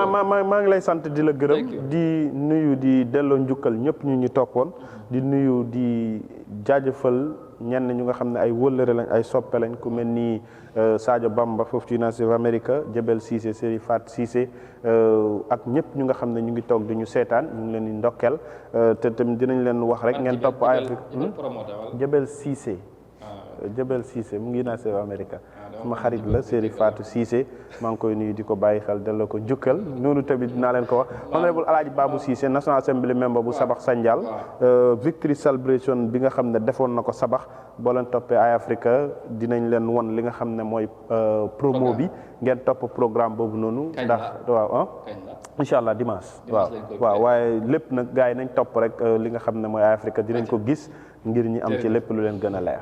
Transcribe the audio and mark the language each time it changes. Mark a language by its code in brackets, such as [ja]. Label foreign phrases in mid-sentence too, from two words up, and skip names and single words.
[wo] maa ngi lay sant di la gërëm di nuyu di delloo njukkal ñëpp ñu ñu toppoon di nuyu di jaajëfal ñenn ñu nga xam ne ay wëllëre lañ ay soppe lañ ku mel ni Sadio Bamba foofu ci United of America Jebel Cissé Seri Fat Cissé ak ñëpp ñu nga xam ne ñu ngi toog di ñu seetaan ñu ngi leen di ndokkeel te tamit dinañ leen wax rek ngeen topp ay Jebel Cissé Jebel Cissé mu ngi United of America suma xarit la Seri Fatou Cissé maa ngi koy nuyu di ko bàyyi xel delloo ko njukkal noonu tamit dinaa leen ko wax honorable Alaaji Babou Cissé [en] National Assembly member [wo] bu Sabax Sandial [en] victory celebration [wo] bi nga xam ne defoon na ko Sabax boo leen toppee Eye Africa dinañ leen won li nga xam ne mooy promo bi ngeen topp programme boobu noonu ndax waaw [ar] إن شاء الله [wo] dimanche waaw waaye lépp nag gars yi nañ topp rek li nga xam ne mooy Eye Africa dinañ ko gis ngir ñi am ci lépp lu leen gën a leer.